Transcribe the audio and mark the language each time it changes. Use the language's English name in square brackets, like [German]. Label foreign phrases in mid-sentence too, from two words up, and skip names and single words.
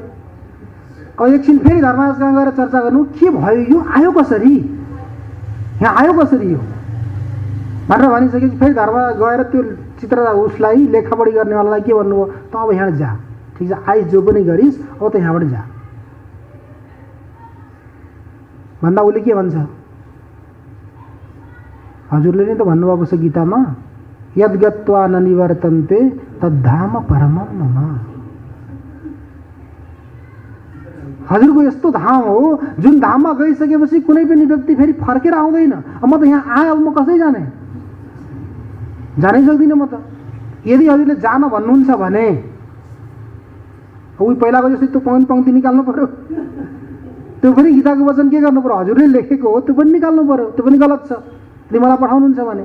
[Nepali] अब एकछिन फेरि धर्मराजसँग गएर चर्चा गर्नु, के भयो, यो आयो कसरी, यहाँ आयो कसरी यो भनेर भनिसकेपछि फेरि धर्मराज गएर त्यो चित्र उसलाई लेखापढी गर्नेवालालाई के भन्नुभयो, त अब यहाँ जा, ठिक छ, आइस जो पनि गरिस्, अब त यहाँबाट जा भन्दा उसले के भन्छ, हजुरले नै त भन्नुभएको छ गीतामा, [Sanskrit] यद्गत्वा न निवर्तन्ते तद्धाम परमं मम। [Nepali] हजुरको यस्तो धाम हो जुन धाममा गइसकेपछि कुनै पनि व्यक्ति फेरि फर्केर आउँदैन। अब म त यहाँ आएँ, अब म कसै जाने, जानै सक्दिनँ म त। यदि हजुरले जान भन्नुहुन्छ भने उही पहिलाको जस्तै त्यो पङ्क्ति निकाल्नु पर्यो, त्यो पनि गीताको वचन के गर्नु पर्यो, हजुरले लेखेको हो त्यो पनि निकाल्नु पर्यो, त्यो पनि गलत छ यदि मलाई पठाउनुहुन्छ भने।